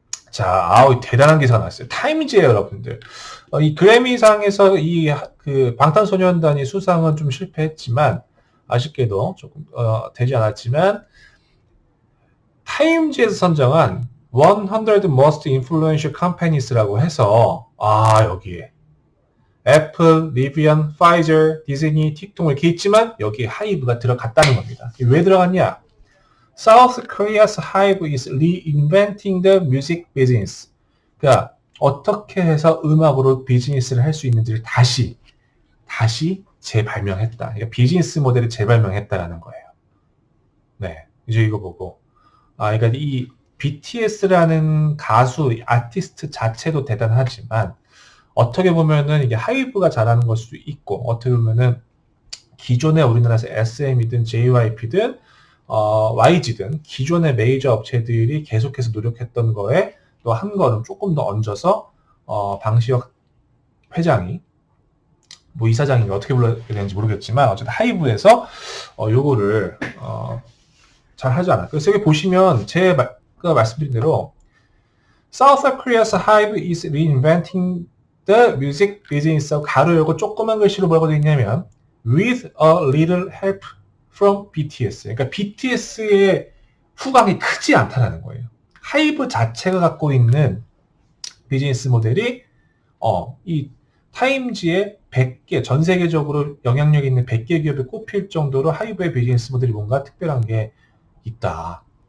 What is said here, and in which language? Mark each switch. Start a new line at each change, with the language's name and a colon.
Korean: 자, 아우, 대단한 기사가 나왔어요. 타임즈예요, 여러분들. 이 그래미상에서 그 방탄소년단이 수상은 좀 실패했지만, 아쉽게도 조금, 되지 않았지만, 타임즈에서 선정한
English: 100 Most Influential Companies
Korean: 라고 해서, 여기에 애플, 리비안, 파이저, 디즈니, 틱톡 이렇게 있지만, 여기에 하이브가 들어갔다는 겁니다. 왜 들어갔냐?
English: South Korea's HYBE is reinventing the music business.
Korean: 그러니까 어떻게 해서 음악으로 비즈니스를 할 수 있는지를 다시 재발명했다. 그러니까 비즈니스 모델을 재발명했다라는 거예요. 네, 이제 이거 보고 그러니까 이 BTS라는 가수, 아티스트 자체도 대단하지만 어떻게 보면은 이게 하이브가 잘하는 걸 수도 있고 어떻게 보면은 기존의 우리나라에서 SM이든 JYP든 YG든 기존의 메이저 업체들이 계속해서 노력했던 거에 또 한 걸음 조금 더 얹어서 방시혁 회장이 뭐 이사장이 어떻게 불러야 되는지 모르겠지만 어쨌든 하이브에서 요거를 잘 하지 않아요. 그래서 여기 보시면 제가 말씀드린 대로
English: South Korea's HYBE is reinventing the music business
Korean: 가로 열고 조그만 글씨로 뭐라고 되어 있냐면
English: with a little help from BTS.
Korean: 그러니까 BTS의 후광이 크지 않다라는 거예요. 하이브 자체가 갖고 있는 비즈니스 모델이 이 타임즈의 100개, 전 세계적으로 영향력 있는 100개 기업에 꼽힐 정도로 하이브의 비즈니스 모델이 뭔가 특별한 게 있다.